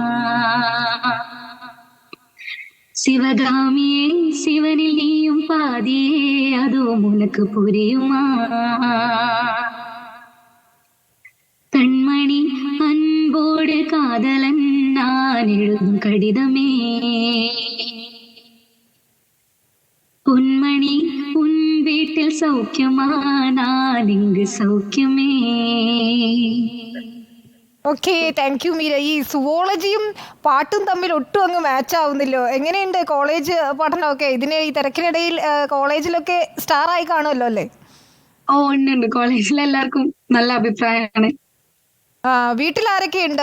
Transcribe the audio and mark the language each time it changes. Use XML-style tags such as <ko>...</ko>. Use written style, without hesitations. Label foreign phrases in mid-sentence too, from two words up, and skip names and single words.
<ta>சிவகாமியே சிவனில் நீயும் பாதியே அதுவும் உனக்கு புரியுமா, கண்மணி அன்போடு காதலன் நான் எழுதும் கடிதமே, பொன்மணி உன் வீட்டில் சௌக்கியமா நான் இங்கு சௌக்கியமே,</ta> <en>Okay, thank you Meera.</en> <ml>ഈ സുവോളജിയും പാട്ടും തമ്മിൽ ഒട്ടും അങ്ങ് മാച്ച് ആവുന്നില്ലോ. എങ്ങനെയുണ്ട് കോളേജ് പഠനമൊക്കെ? ഈ തിരക്കിനിടയിൽ കോളേജിലൊക്കെ സ്റ്റാർ ആയി കാണുമല്ലോ അല്ലേ? ഓ ഉണ്ട്, കോളേജിലെ എല്ലാവർക്കും നല്ല അഭിപ്രായമാണ്. വീട്ടിൽ ആരൊക്കെയുണ്ട്?</ml>